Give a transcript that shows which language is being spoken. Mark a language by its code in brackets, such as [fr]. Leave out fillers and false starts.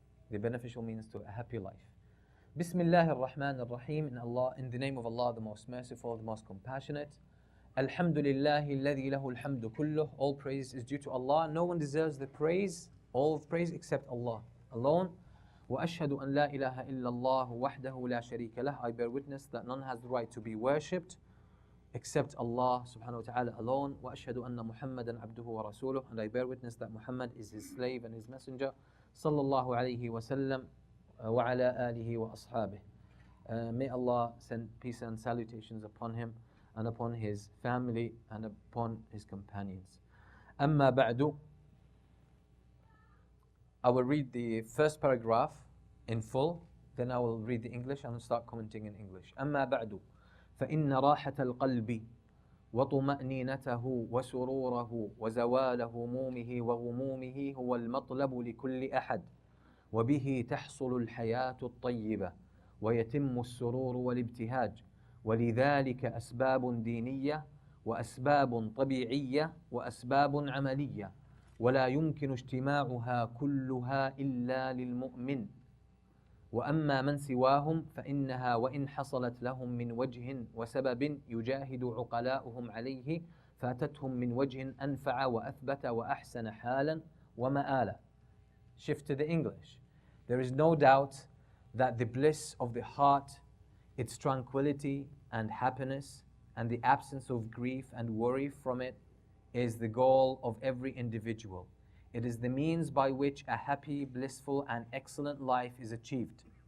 [en] The beneficial means to a happy life. Bismillah ar-Rahman ar-Rahim. In the name of Allah, the most merciful, the most compassionate. [ar] Alhamdulillahi alladhi lahu alhamdu kulluh. [en] All praise is due to Allah. No one deserves the praise, all of praise except Allah alone. [ar] وأشهد أن لا إله إلا الله وحده لا شريك له. [en] I bear witness that none has the right to be worshipped except Allah subhanahu wa ta'ala alone. [ar] وأشهد أن محمدا عبده ورسوله. [en] And I bear witness that Muhammad is his slave and his messenger. [ar] صلى الله عليه وسلم وعلى آله وأصحابه. [en] May Allah send peace and salutations upon him and upon his family and upon his companions. [ar] أما بعد. [en] I will read the first paragraph in full, then I will read the English and start commenting in English. [ar] أما بعد فإن راحة القلب وطمأنينته وسروره وزوال همومه وغمومه هو المطلب لكل أحد، وبه تحصل الحياة الطيبة ويتم السرور والابتهاج، ولذلك أسباب دينية وأسباب طبيعية وأسباب عملية، ولا يمكن اجتماعها كلها إلا للمؤمن. وأما من سواهم فإنها وإن حصلت لهم من وجه وسبب يجاهد عقلاؤهم عليه فاتتهم من وجه أنفع وأثبت وأحسن حالا ومآلا. [en] Shift to the English. There is no doubt that the bliss of the heart, its tranquility and happiness, and the absence of grief and worry from it is the goal of every individual. It is the means by which a happy, blissful, and excellent life is achieved.